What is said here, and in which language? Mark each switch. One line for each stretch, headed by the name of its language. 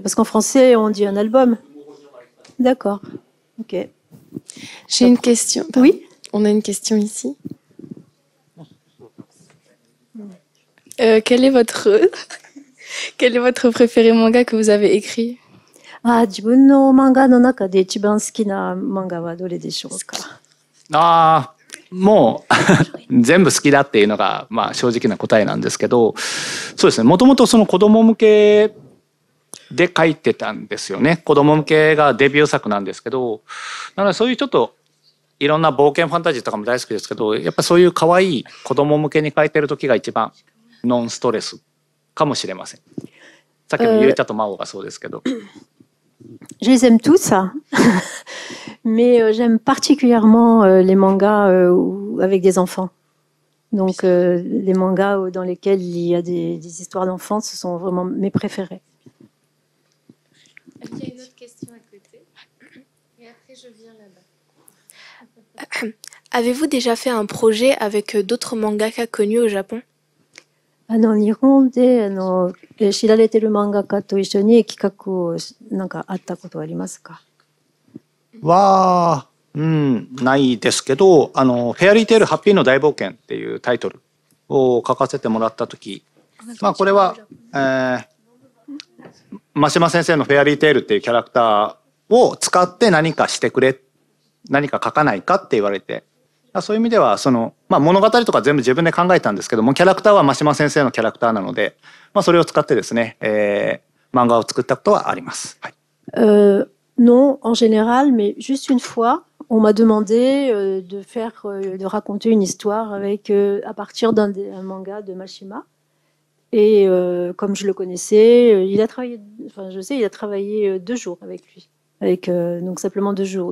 French: Parce qu'en français, on dit un album. D'accord. Ok. J'ai une question. Oui. On a une question ici. Quel est votre préféré manga que vous avez écrit?
Japanese: 自分の漫画の中で一番好きな漫画はどれでしょうか？もう全部好きだっていうのが、まあ、正直な答えなんですけど、そうですね、もともとその子供向けで書いてたんですよね。子供向けがデビュー作なんですけど、なのでそういうちょっといろんな冒険ファンタジーとかも大好きですけど、やっぱそういう可愛い子供向けに書いてる時が一番ノンストレスかもしれません。さっきのゆうちゃとまおがそうですけど。
French: Je les aime tous, mais j'aime particulièrement les mangas avec des enfants. Donc les mangas dans lesquels il y a des histoires d'enfants, ce sont vraiment mes préférés. Il y a une autre question à côté. Et après, je viens là-bas. Avez-vous déjà fait un projet avec d'autres mangaka connus au Japon?
Japanese: 日本で知られてる漫画家と一緒に企画をなんかあったことはありますか？ないですけど、フェアリーテールハッピーの大冒険っていうタイトルを書かせてもらった時、まあこれは、真島先生のフェアリーテールっていうキャラクターを使って何かしてくれ、何か書かないかって言われて、そういう意味では物語とか全部自分で考えたんですけども、キャラクターは真島先生のキャラクターなので、それを使ってですね、漫画を作ったことはあります。はい。
French: Non, en général, mais juste une fois, on m'a demandé de raconter une histoire à partir d'un manga de Mashima. Et comme je le connaissais, il a travaillé 2 jours avec lui. Donc simplement 2 jours.